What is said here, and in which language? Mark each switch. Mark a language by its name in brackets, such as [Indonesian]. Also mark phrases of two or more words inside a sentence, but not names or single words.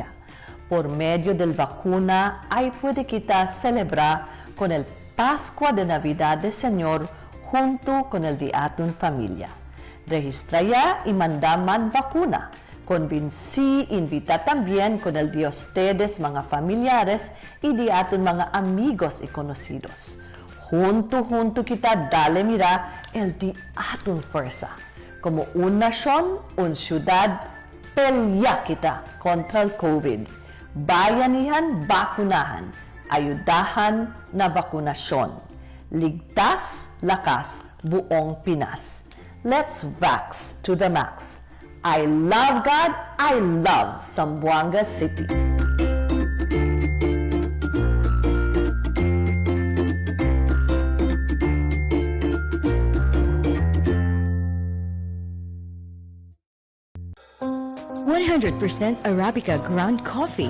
[Chavacano] Por medio del vacuna, ahí puede quitar celebrar con el Pascua de Navidad del Señor junto con el día en familia. Registra ya y manda man vacuna. Convinci, invita también con el de ustedes, mga familiares, y de aton mga amigos y conocidos. Junto kita dale mira el de aton fuerza. Como una nación, una ciudad, pelya kita contra el COVID. [Filipino] Bayanihan, bakunahan. Ayudahan na bakunasyon. Ligtas, lakas, buong Pinas. [English] Let's vax to the max. I love God, I love Zamboanga City. %100% Arabica ground coffee.